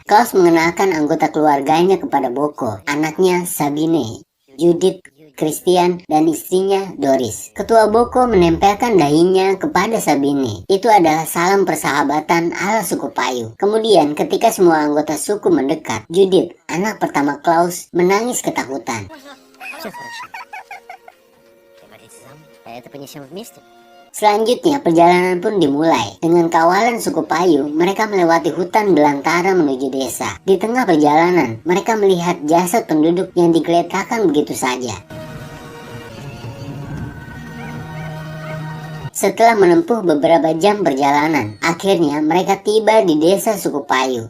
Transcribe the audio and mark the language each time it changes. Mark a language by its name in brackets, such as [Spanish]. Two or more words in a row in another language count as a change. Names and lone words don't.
[Indonesian] Klaus mengenalkan anggota keluarganya kepada Boko, anaknya Sabine, Judith, Christian, dan istrinya Doris. Ketua Boko menempelkan dahinya kepada Sabine. Itu adalah salam persahabatan ala suku Payu. Kemudian ketika semua anggota suku mendekat, Judith, anak pertama Klaus, menangis ketakutan. [Russian] Все хорошо. Говорите за мной. А это понесем вместе? [Indonesian] Selanjutnya, perjalanan pun dimulai. Dengan kawalan suku Payu, mereka melewati hutan belantara menuju desa. Di tengah perjalanan, mereka melihat jasad penduduk yang digeletakkan begitu saja. Setelah menempuh beberapa jam perjalanan, akhirnya mereka tiba di desa suku Payu.